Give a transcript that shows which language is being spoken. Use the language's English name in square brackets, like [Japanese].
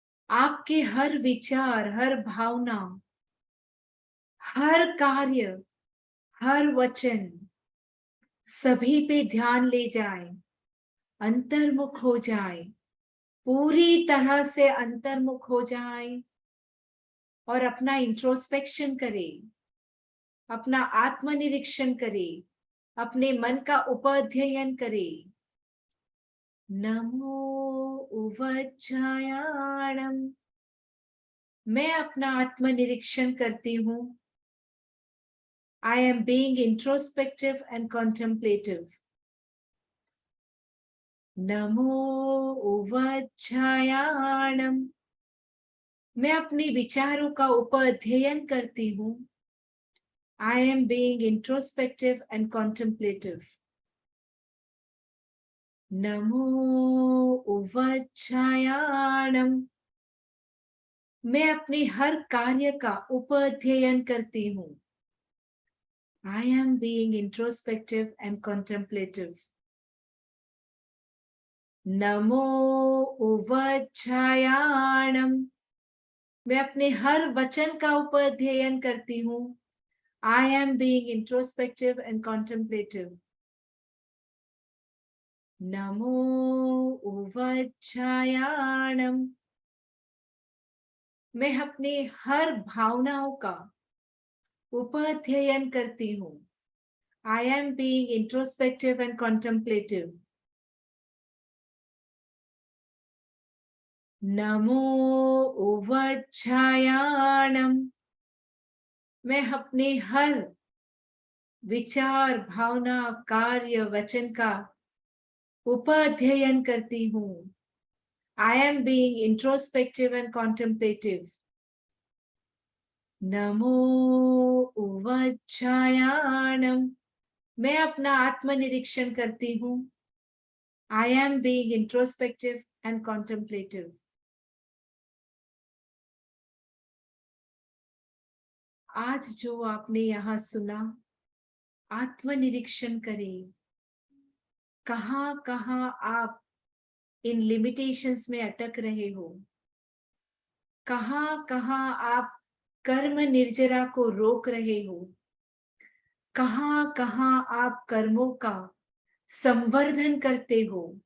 [Hindi] आपके हर विचार, हर भावना, हर कार्य, हर वचन, सभी पे ध्यान ले जाएं, अंतर्मुख हो जाएं, पूरी तरह से अंतर्मुख हो जाएं और अपना इंट्रोस्पेक्शन करें, अपना आत्मनिरीक्षण करें, अपने मन का उपाध्ययन करें। नमो उवज्जायाणम, मैं अपना आत्मनिरीक्षण करती हूँ। [English] I am being introspective and contemplative. [Hindi] नमो उवज्जायाणम, मैं अपने विचारों का उपाध्ययन करती हूँ। [English] I am being introspective and contemplative. [Hindi] नमो उवज्जायाणम, मैं अपने हर कार्य का उपाध्ययन करती हूँ। [English] I am being introspective and contemplative. [Hindi] नमो उवज्जायाणम, मैं अपने हर वचन का उपाध्ययन करती हूँ। [English] I am being introspective and contemplative. [Hindi] नमो उवज्जायाणम, मैं अपने हर भावनाओं का उपाध्ययन करती हूँ। [English] I am being introspective and contemplative. [Hindi] नमो उवज्जायाणम, मैं अपने हर विचार, भावना, कार्य, वचन का उपाध्ययन करती हूँ। [English] I am being introspective and contemplative. [Hindi] नमो उवज्जायाणम, मैं अपना आत्मनिरीक्षण करती हूँ। [English] I am being introspective and contemplative. [Hindi] आज जो आपने यहाँ सुना, आत्मनिरीक्षण करें। कहाँ कहाँ आप इन लिमिटेशंस में अटक रहे हो, कहाँ कहाँ आप कर्म निर्जरा को रोक रहे हो, कहाँ कहाँ आप कर्मों का संवर्धन करते हो,